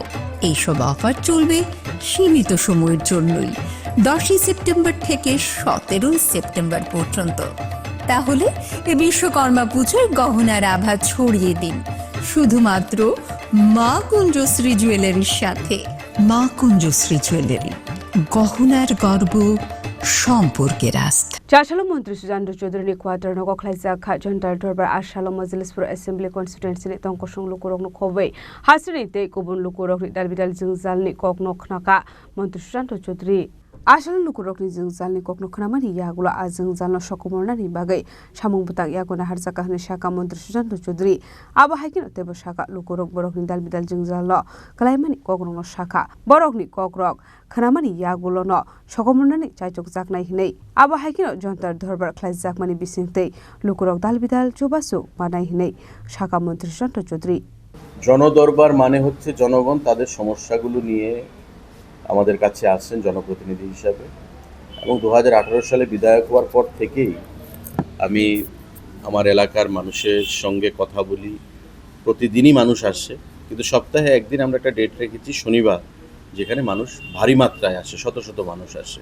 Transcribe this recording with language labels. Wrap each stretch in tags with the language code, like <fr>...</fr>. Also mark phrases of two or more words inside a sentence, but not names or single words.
<bn>এইসব অফার চলবে সীমিত সময়ের জন্যই, 10 সেপ্টেম্বর থেকে 17 সেপ্টেম্বর পর্যন্ত। তাহলে এ বিশ্বকর্মা পুজোয় গহনার আভা ছড়িয়ে দিন শুধুমাত্র মা কুঞ্জশ্রী জুয়েলারির সাথে। মা কুঞ্জশ্রী জুয়েলারি, গহনার গর্ব, সম্পর্কের আস্থা।</bn> <trp>Chasalo Mantri Sushanta Chowdhury Quarter Nogo Khlaijakha Janata Dharbar Salo Majlishpur Assembly Constituency Tong kosong Lukurokni khobwi Haste kubun Lukurokni Dalbidal Jwngjalni Kokno Khwnakha Mantri Sushanta Chowdhury Asal Lukurokni Jwngjalni Kokno Khwnamani yagulo Jwngjalno sokomornani bagai samung butak yaguna harjaka hne Shaka Mantri Sushanta Chowdhury abo haikin tebo Shaka Lukurok borokni Dalbidal Jwngjalno Klaimani Kokno Shaka borokni Kokrok Khwnamani yagulo no sokomornani chaichok jaknai hinei abo haikin Janata Dharbar Khlaijakmani bisingtei Lukurok Dalbidal Chubasuk manai hinei Shaka Mantri Sushanta Chowdhury।</trp> <bn>জনদরবার মানে হচ্ছে জনগণ তাদের সমস্যাগুলো নিয়ে আমাদের কাছে আসছেন জনপ্রতিনিধি হিসাবে। এবং 2018 সালে বিধায়ক হওয়ার পর থেকেই আমি আমার এলাকার মানুষের সঙ্গে কথা বলি। প্রতিদিনই মানুষ আসছে, কিন্তু সপ্তাহে একদিন আমরা একটা ডেট রেখেছি শনিবার, যেখানে মানুষ ভারী মাত্রায় আসে, শত শত মানুষ আসে।</bn>